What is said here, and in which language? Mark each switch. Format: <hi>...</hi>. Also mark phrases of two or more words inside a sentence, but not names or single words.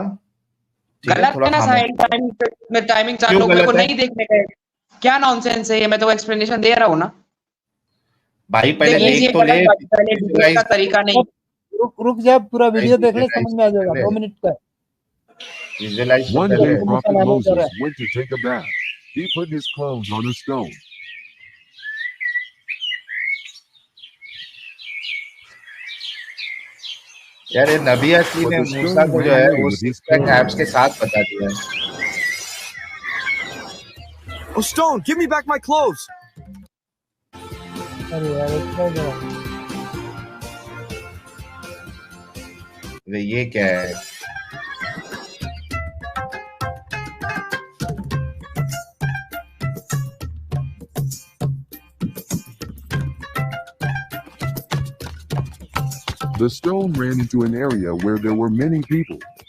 <hi>गलत है ना साहिल, टाइमिंग 4 लोगों को नहीं देखने का, क्या नॉनसेंस है ये, मैं तो एक्सप्लेनेशन दे रहा हूँ ना भाई। पहले देख तो ले, पहले का तरीका नहीं। रुक जा, पूरा वीडियो देख ले, समझ में आ जाएगा। 2 मिनट का विजुअलाइज।</hi> <en>One day, Prophet Moses went to take a bath. He put his clothes on a stone.</en> <hi>यार ये नबी असली ने मूसा को जो है वो 6</hi> <en>pack abs</en> <hi>के साथ बता दिया है।</hi> <en>Oh, Stone, give me back my clothes.</en> <hi>अरे यार ये क्या है?</hi> <en>The stone ran into an area where there were many people.</en>